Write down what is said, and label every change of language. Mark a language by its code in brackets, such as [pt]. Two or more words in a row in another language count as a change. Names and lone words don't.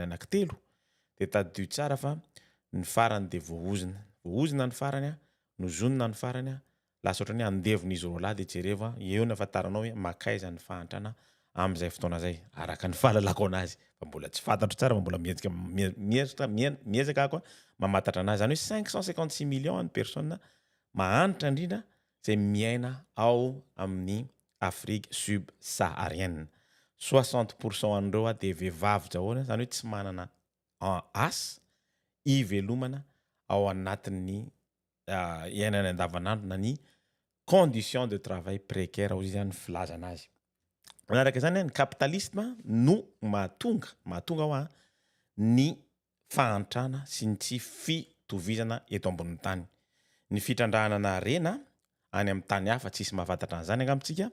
[mg] anankitelo de tadio tsara fa ny farany de voaozina ny farany no zonona ny farany lasa ohatrany andevon'izy roa lahy de jereva eo ny afantaranao hoe makaiza ny fahantrana am'izay fotoana zay araka ny fahalalako anazy fa mbola tsy fantatro tsara fa mbola miezaka ako mamantatra anazy zany hoe 556 millions ny personne mahanitra indrindra zay miaina ao amin'ny [fr] Afrique subsaharienne. [mg] 60% an'ireo de vehivavy daholo zany hoe tsy manana asa ivelomana ao anatin'ny iainana andavanandro na ny [fr] condition de travail précaire [mg] hozy zany filazana azy. Manaraka zany ny capitalisme no mahatonga ho ny fahantrana sy ny tsy fitovizana eto ambonin'ny tany. Ny fitrandrahana na rena any amin'ny tany hafa tsisy mahafantatra an'izany angambontsika.